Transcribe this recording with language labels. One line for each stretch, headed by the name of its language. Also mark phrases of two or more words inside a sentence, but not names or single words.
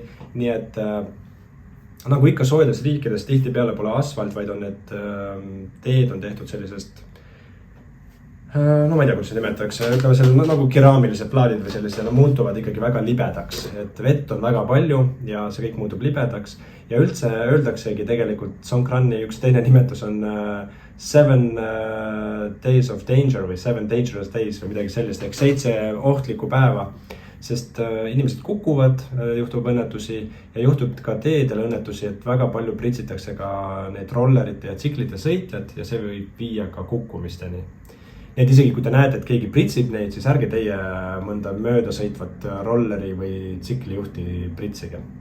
Estonian: Nii et nagu ikka soojedes riikides tihti peale pole asfalt, vaid on need teed on tehtud sellisest, no ma ei tea, kuidas see nimetatakse, ütleme selle nagu keraamilised plaadid või sellised, no muutuvad ikkagi väga libedaks, et vett on väga palju ja see kõik muutub libedaks ja üldse öeldaksegi tegelikult Songkrani üks teine nimetus on
English: 7 days of danger
Estonian: või
English: 7 dangerous days
Estonian: või midagi sellist, ehk 7 ohtlikku päeva, sest inimesed kukuvad, juhtub õnnetusi ja juhtub ka teedel õnnetusi, et väga palju pritsitakse ka need rollerite ja tsiklite sõitjad ja see võib viia ka kukkumisteni. Nii et isegi kui te näete, et keegi pritsib neid, siis ärge teie mõnda mööda sõitvat rolleri või tsiklijuhti pritsige.